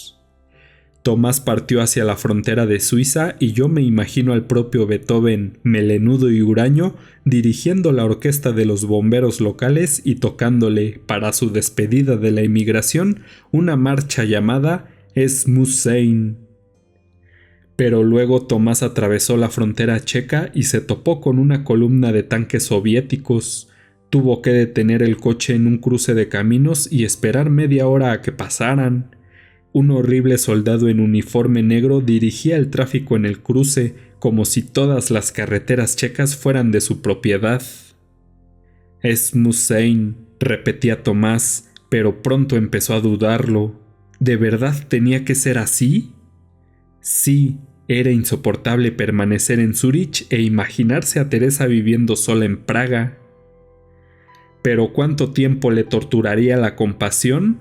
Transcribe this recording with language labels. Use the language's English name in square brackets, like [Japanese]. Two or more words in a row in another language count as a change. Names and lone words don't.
[Spanish] Tomás partió hacia la frontera de Suiza y yo me imagino al propio Beethoven, melenudo y huraño, dirigiendo la orquesta de los bomberos locales y tocándole, para su despedida de la emigración, una marcha llamada [German] Es muss sein. [Spanish] Pero luego Tomás atravesó la frontera checa y se topó con una columna de tanques soviéticos. Tuvo que detener el coche en un cruce de caminos y esperar media hora a que pasaran. Un horrible soldado en uniforme negro dirigía el tráfico en el cruce, como si todas las carreteras checas fueran de su propiedad. [German] Es muss sein, [Spanish] repetía Tomás, pero pronto empezó a dudarlo. ¿De verdad tenía que ser así? Sí, era insoportable permanecer en Zúrich e imaginarse a Teresa viviendo sola en Praga. ¿Pero cuánto tiempo le torturaría la compasión?